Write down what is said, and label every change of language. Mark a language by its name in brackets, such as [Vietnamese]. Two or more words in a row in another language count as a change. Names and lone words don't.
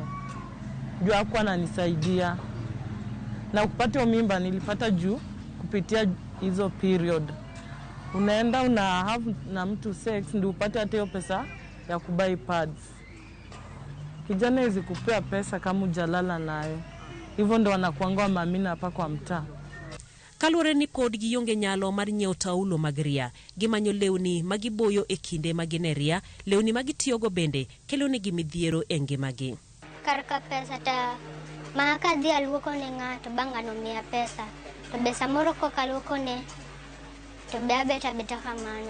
[Swahili] Juu hakuwa ananisaidia. Na kupata mimba nilipata juu kupitia hizo period. Unaenda una have na mtu sex ndio upate hata hiyo pesa ya kubuy pads. Kijana hizi kupea pesa kama hujalala nayo. Hivyo ndo wanakuanga mamina hapa kwa mtaa. [Luo (Kenya and Tanzania)] Kaluwore ni pod gionge nyalo mar nyiewo taulo mag ria, gimanyo lewni magiboyo e kinde magineria, lewni magitiyogo bende kelo negi midhiero e ngimagi. Karka pesa ta maka dhi aluoko ne ng'ato bang'ano miya pesa, to be samoro koka luoko ne to be beta kamano.